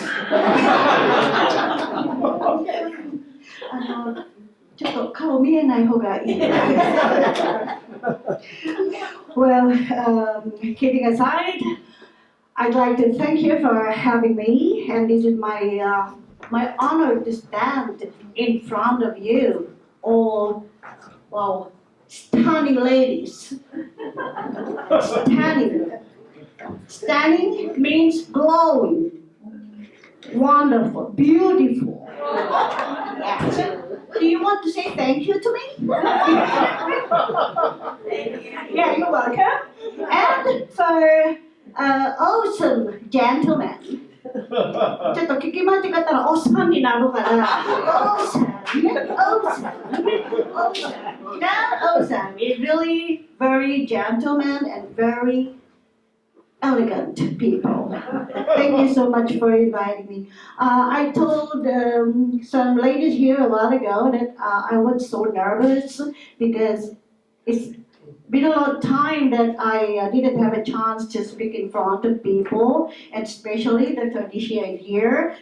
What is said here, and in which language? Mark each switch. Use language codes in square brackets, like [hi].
[ja] ちょっと顔見えない方がいい。 [en] Well, kidding aside, I'd like to thank you for having me, and this is my honor to stand in front of you, all, well, stunning ladies. Stunning means glowing, wonderful, beautiful. Yes. Do you want to say thank you to me? Yeah, you're welcome. And for awesome gentlemen. [ja] ちょっと聞き間違ったらおっさんになるから。 [en] Awesome is really very gentleman and very elegant people. Thank you so much for inviting me. I told some ladies here a while ago that I was so nervous because it's been a long time that I didn't have a chance to speak in front of people, and especially the tradition here.